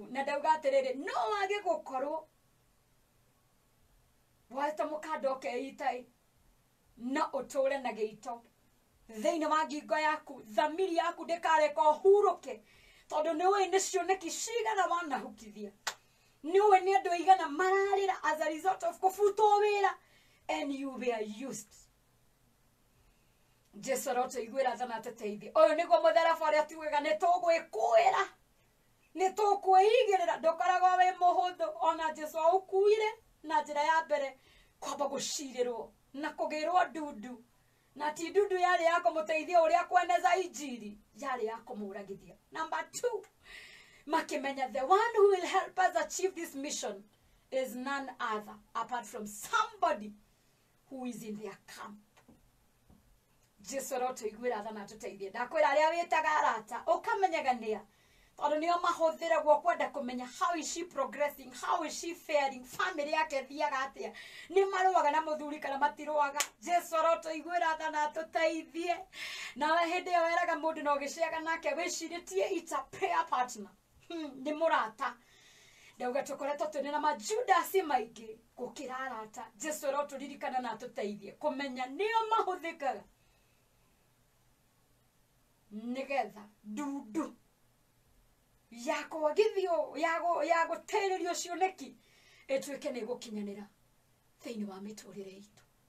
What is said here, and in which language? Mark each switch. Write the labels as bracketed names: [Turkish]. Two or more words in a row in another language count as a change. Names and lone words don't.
[Kikuyu] Na ndauga atĩrĩrĩ, no wage gũkorwo woete mũkanda ũkeita na ũtũre na gĩito thĩinĩ wa ngingo yaku. Thamiri yaku ndĩkareka ũhurũke, tondũ nĩũĩ nĩ cioneki cigana wanahukithia. Nĩũĩ nĩ andũ aigana mararĩra [English] as a result of [Kikuyu] kũbutwo wĩra, [English] and you were used. [Kikuyu] Jesu arotũiguĩra tha na atũteithie. Ũyũ nĩguo mũtharaba ũrĩa tugaga nĩ tũgwĩkũĩra, nĩ tũkwĩigĩrĩra. Ndũkoragwo wĩ mũhũthũ. Ona Jesu aũkuire na njĩra ya mbere kwamba gũcirĩrwo na kũgĩrwo ndundu, na ti ndundu yarĩ ya kũmũteithia ũrĩa kweneza injiri, yarĩ ya kũmũragithia. [English] Number 2, makĩmenya the one who will help us achieve this mission is none other apart from somebody who is in their camp. [Kikuyu] Jesu arotũiguĩra tha na atũteithie. Ndakwĩra arĩa wĩtaga arata ũkamenyaga nĩa, tondũ nĩo mahũthĩragwo kwenda kũmenya [English] how is she progressing, how is she faring, [Kikuyu] family yake thiaga atĩa, nĩ marũaga na mũthuri kana matirũaga. Jesu arotũiguĩra tha na atũteithie. Nawe hĩndĩ ĩyo weraga mũndũ na ũgĩceaga nake wĩcirĩtie [English] it's a prayer partner, [Kikuyu] nĩ mũrata. Ndauga tũkoretwo twĩna na majudasi maingĩ gũkĩra arata. Jesu arotũririkana na atũteithie kũmenya nĩo mahũthĩkaga nĩgetha ndundu ya kwagithio ya gũteĩrĩrio cioneki ĩtuĩke nĩ gũkinyanĩra thĩinĩ wa mĩtũrĩre itũ.